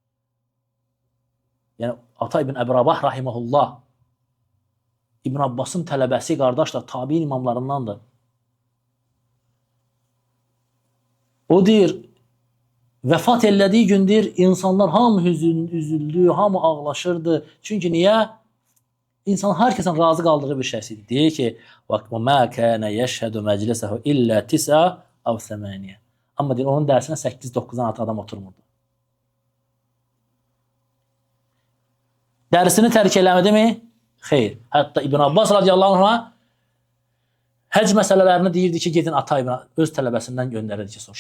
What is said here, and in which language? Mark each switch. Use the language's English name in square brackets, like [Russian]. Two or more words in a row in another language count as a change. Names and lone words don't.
[Azerbaijani] Yəni Ata ibn Əbi Rabah rahimehullah İbn Abbasın tələbəsi, qardaşlar, tabiin imamlarındandır. O deyir, vəfat elədiyi gündür, insanlar hamı üzüldü, hamı ağlaşırdı. Çünki niyə? İnsan hər kəsin razı qaldığı bir şəxs idi. Deyir ki, [Arabic] وَمَا كَانَ يَشْهَدُ مَجْلِسَهُ إِلَّا تِسَا أَوْ ثَمَانِيَ. [Azerbaijani] Amma deyir, onun dərsinə 8-9-dan artıq adam oturmurdu. Dərsini tərk eləmədi mi? Xeyr. Hətta İbn Abbas [Arabic] رضي الله عنه [Azerbaijani] həc məsələlərini deyirdi ki, gedin Ata ibn öz tələbəsindən göndərirdi ki, soruşun.